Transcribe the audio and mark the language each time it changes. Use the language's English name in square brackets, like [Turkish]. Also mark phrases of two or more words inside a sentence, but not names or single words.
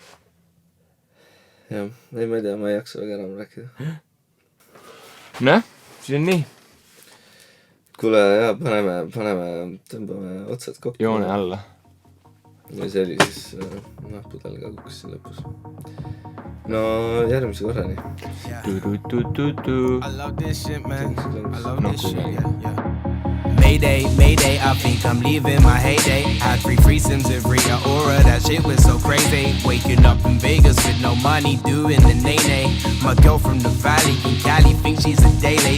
[Estonian] Jah, ei ma ei tea, ma ei jaksa väga enam rääkida. Noh, siis on nii. Kuule, jah, tõmbame otsad kokku. Joone alla. Ja see oli siis, pudel ka kukkus siin lõpus. No, järgmise korrani. Tu-tu-tu-tu-tu. [English] I love this shit, man. I love No, this shit, okay. yeah. Mayday, mayday, I think I'm leaving my heyday. Had 3 threesomes with Rita Ora, that shit was so crazy. Waking up in Vegas with no money, doing the nay-nay. My girl from the valley in Cali thinks she's a daily.